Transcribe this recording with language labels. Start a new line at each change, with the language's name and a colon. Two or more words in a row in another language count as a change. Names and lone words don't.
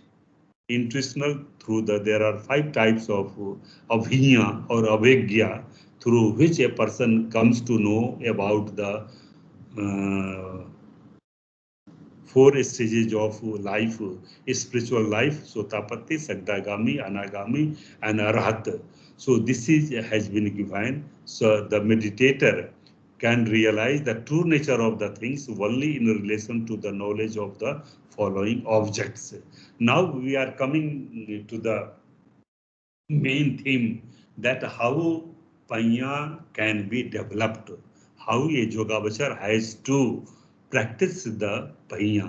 English: Intuitional through there are 5 types of abhiññā or avijñā through which a person comes to know about the 4 stages of life, spiritual life,
Pali: sotapati, sagdagami, anagami,
English: and arhat. So this has been given. So the meditator can realize the true nature of the things only in relation to the knowledge of the following objects. Now we are coming to the main theme, that how paññā can be developed, how a yogavachar has to practice the paññā.